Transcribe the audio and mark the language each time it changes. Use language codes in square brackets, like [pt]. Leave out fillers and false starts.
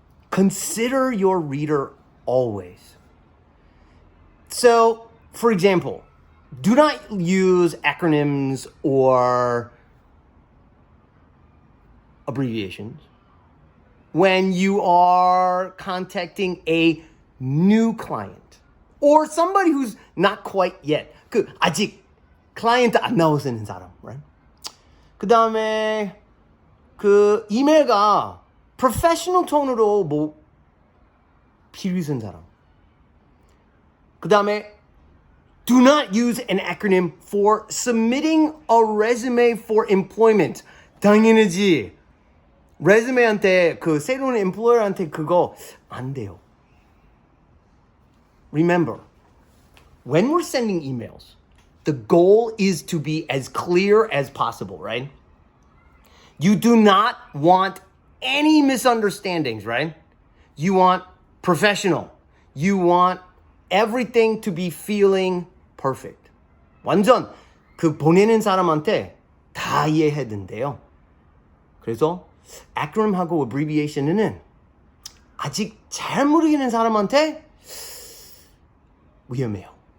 [en] Consider your reader always. So, for example, do not use acronyms or abbreviations when you are contacting a new client or somebody who's not quite yet. [ko] 아직 클라이언트 안 나오는 사람, [en] right? [ko] 그 다음에 이메일가 professional 톤으로 필요 있는 사람. [en] 그 다음에 do not use an acronym for submitting a resume for employment. [ko] 당연하지. resume한테 새로운 employer한테 그거 안 돼요. [en] Remember, when we're sending emails, the goal is to be as clear as possible, right? You do not want any misunderstandings, right? You want professional. You want everything to be feeling perfect. [ko] 완전 보내는 사람한테 다 이해해야 된대요. 그래서 acronym하고 abbreviation은 아직 잘 모르겠는 사람한테 위험해요.